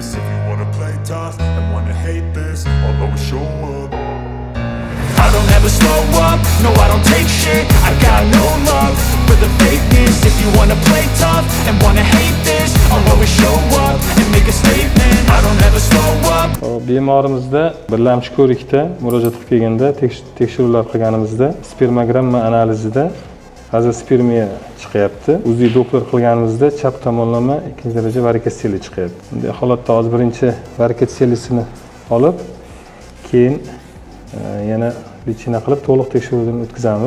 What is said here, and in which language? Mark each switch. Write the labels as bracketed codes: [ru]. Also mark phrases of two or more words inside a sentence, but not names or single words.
[en] If you wanna play tough and wanna hate this, I'll always show up. I don't ever slow up, no I don't take shit. I got no love for the fakeness. If you wanna play tough and wanna hate this, I'll always show up and make a statement. I don't ever slow up. [uz] Bemorimizda birlamchi ko'rikda murojaat qilib kelganda tekshiruvlar qilganimizda spermogramma analizida azospermiya chiqyapti. Uziy doppler qilganimizda chap tomonlama ikkinchi daraja varikotseliya chiqyapti. Bunday holatda hozir birinchi varikotseliyasini olib, keyin yana lichina qilib to'liq tekshiruvdan o'tkazamiz.